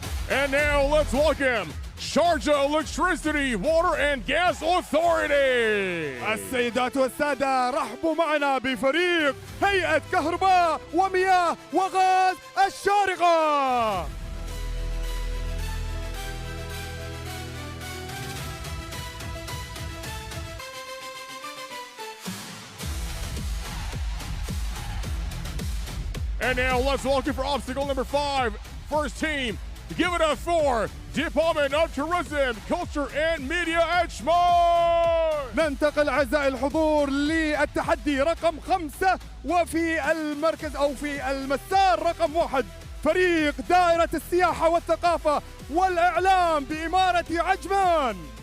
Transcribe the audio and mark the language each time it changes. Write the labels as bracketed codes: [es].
[en] And now let's welcome Sharjah Electricity, Water and Gas Authority. [ar] السيدات والسادة رحبوا معنا بفريق هيئة كهرباء ومياه وغاز الشارقة. [en] And now let's welcome for obstacle number 5, first team. Give it up for Department of Tourism, Culture and Media at Schmar. [ar] ننتقل أعزائي الحضور للتحدي رقم 5 وفي المركز أو في المسار رقم 1 فريق دائرة السياحة والثقافة والإعلام بإمارة عجمان.